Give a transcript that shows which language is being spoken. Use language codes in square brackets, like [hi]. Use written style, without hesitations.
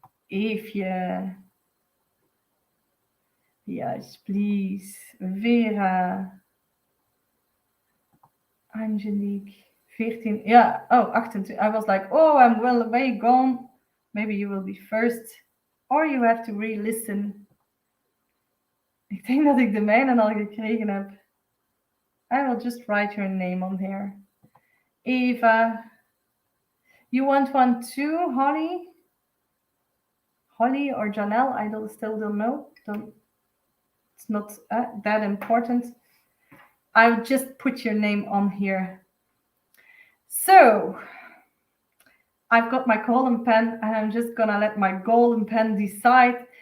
[en] Eefje. Yes, please. Vera. Angelique. 14. Yeah. Oh, 28. I was like, oh, I'm well away, gone. Maybe you will be first. Or you have to re-listen. [nl] Ik denk dat ik de mijne al gekregen heb. [en] I will just write your name on here. Eva. You want one too, Holly? Holly or Janelle? I still don't know. It's not that important. I'll just put your name on here. So, I've got my golden pen, and I'm just gonna let my golden pen decide.